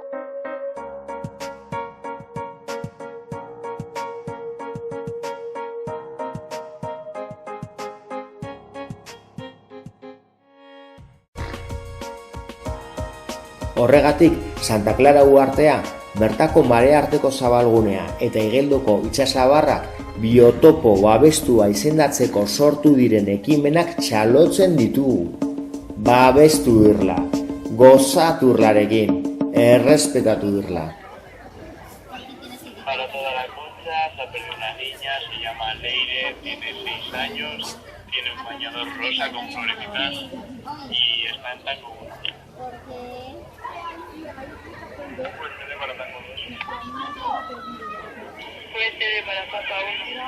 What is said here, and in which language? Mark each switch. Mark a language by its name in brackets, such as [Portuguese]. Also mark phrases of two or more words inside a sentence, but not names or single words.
[Basque] Horregatik, Santa Clara uhartea, bertako marearteko zabalgunea eta Igeldoko itsasabarrak biotopo babestua izendatzeko sortu diren ekimenak txalotzen ditugu. Babestu irla, gozatu irlarekin, errespetatu irla. [Spanish] Para toda la concha se ha perdido una niña, se llama Leire, tiene 6 años, tiene un bañador rosa con florecitas y está en Taco. Puede ser de para Taco 2. Puede ser de para Taco 1.